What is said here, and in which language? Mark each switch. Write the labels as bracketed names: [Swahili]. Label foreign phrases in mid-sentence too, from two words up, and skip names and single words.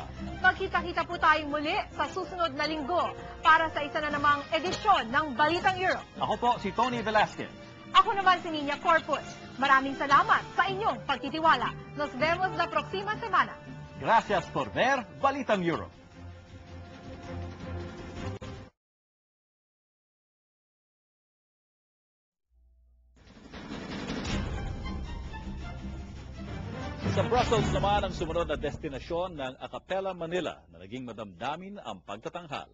[Filipino] Magkita-kita po tayong muli sa susunod na linggo para sa isa na namang edisyon ng Balitang Europe. Ako po si Tony Velasquez. Ako naman si Nina Corpus. Maraming salamat sa inyong pagtitiwala. [Spanish] Nos vemos la próxima semana. Gracias por ver Balitang Europe. [Filipino] Sa Brussels naman ang sumunod na destinasyon ng A Cappella Manila na naging madamdamin ang pagtatanghal.